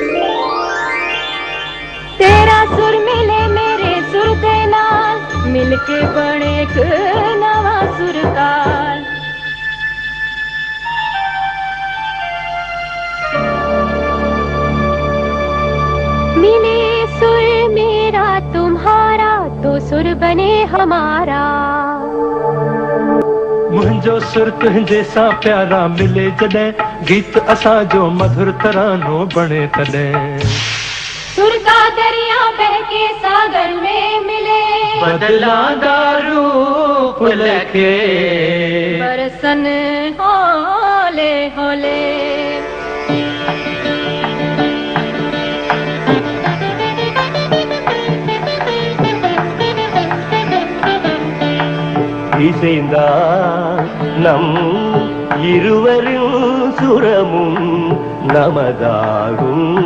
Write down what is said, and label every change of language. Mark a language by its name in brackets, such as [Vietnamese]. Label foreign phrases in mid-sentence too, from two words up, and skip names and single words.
[Punjabi] ਤੇਰਾ ਸੁਰ ਮਿਲੇ ਮੇਰੇ ਸੁਰ ਦੇ ਨਾਲ ਮਿਲਕੇ ਬਣੇ ਇੱਕ ਨਵਾਂ ਸੁਰ ਤਾਲ [Hindi] मिले सुर मेरा तुम्हारा तो सुर बने हमारा [Sindhi] मुंहिंजो सुर तुंहिंजे सां प्यारा मिले जॾहिं गीत असांजो मधुर तरानो बणे तॾहिं [Hindi] सुर का दरिया बह के सागर में मिले [Punjabi] ਬਦਲਾਂਦਾ ਰੂਪ ਲੱਖੇ ਬਰਸਣ ਹੌਲੇ ਹੌਲੇ [Tamil] இசைந்தா நம் இருவரும் சுரமும் நமதாகும்